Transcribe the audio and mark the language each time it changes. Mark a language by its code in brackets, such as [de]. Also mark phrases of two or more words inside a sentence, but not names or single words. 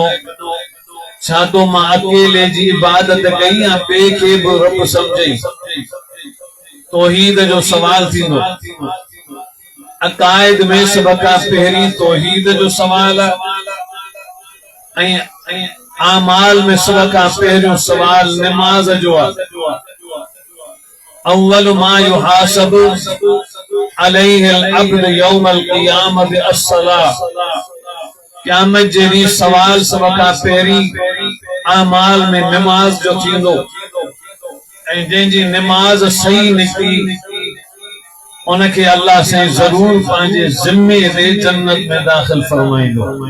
[sd] छा तो मां अकेले जी इबादत कई या ॿिए खे बि रब सम्झई? तौहीद जो सवाल थींदो। अकाइद में सब खां पहिरीं तौहीद जो सवाल ऐं आमाल में सब खां पहिरियों सवाल निमाज़ जो आहे। [ar] أول ما يحاسب عليه العبد يوم القيامة الصلاة. [sd] क़यामत जे ॾींहुं सवाल सब खां पहिरीं आमाल में निमाज़ जो थींदो ऐं जंहिंजी निमाज़ सही निकती उनखे अल्लाह साईं ज़रूर पंहिंजे ज़िम्मे ते जन्नत में दाख़िल फरमाईंदो।